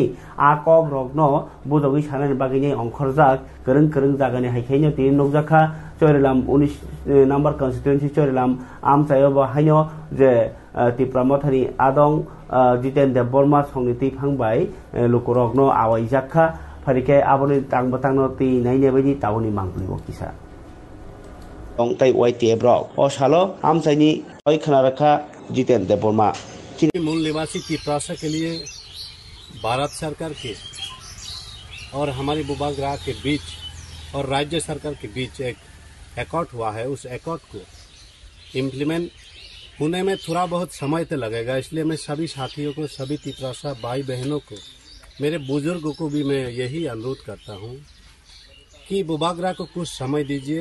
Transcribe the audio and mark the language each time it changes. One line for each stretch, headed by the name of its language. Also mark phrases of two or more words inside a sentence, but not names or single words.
Kok Borok: a kok rok no budogi sanani bagini ongkhorjak kereng jagani haikhaino tin nokjakha Chorilam 19 number constituency Chorilam amchayo ba haino je tipra mothani adong jiten de borma songniti phangbai lukurokno awai jakha pharike aboni tangbatangno ti naine baidi tauni mangplibo kisa ong tai YTA brok o salo amchaini oi khanaraka jiten de borma
Hindi: मूल निवासी तिप्रासा के लिए भारत सरकार के और हमारी बुबाग्राह के बीच और राज्य सरकार के बीच एक एकॉर्ड हुआ है। उस एकॉर्ड को इम्प्लीमेंट होने में थोड़ा बहुत समय तो लगेगा, इसलिए मैं सभी साथियों को, सभी तिप्रासा भाई बहनों को, मेरे बुजुर्गों को भी मैं यही अनुरोध करता हूँ कि बुबाग्राह को कुछ समय दीजिए।